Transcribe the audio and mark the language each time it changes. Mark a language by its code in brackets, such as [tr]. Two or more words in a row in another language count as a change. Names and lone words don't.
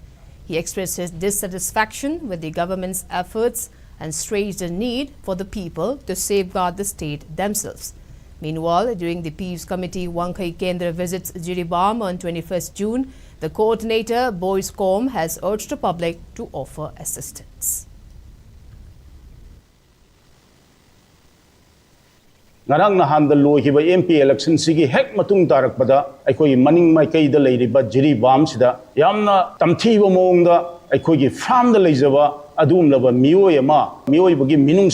[en] He expressed his dissatisfaction with the government's efforts and stressed the need for the people to safeguard the state themselves. Meanwhile, during the Peace Committee Wangkai Kendra visits Jiribam on 21st June, the coordinator, Boys Com, has urged the public to offer assistance. [mni] Ngarang nahan da lohiba MP election sigi hek matung tarakpada aikoi maning mai kai da leiriba Jiribam sida yamna tamthiba mongda aikoi gi farm da leijaba adum laba mioi bagi minung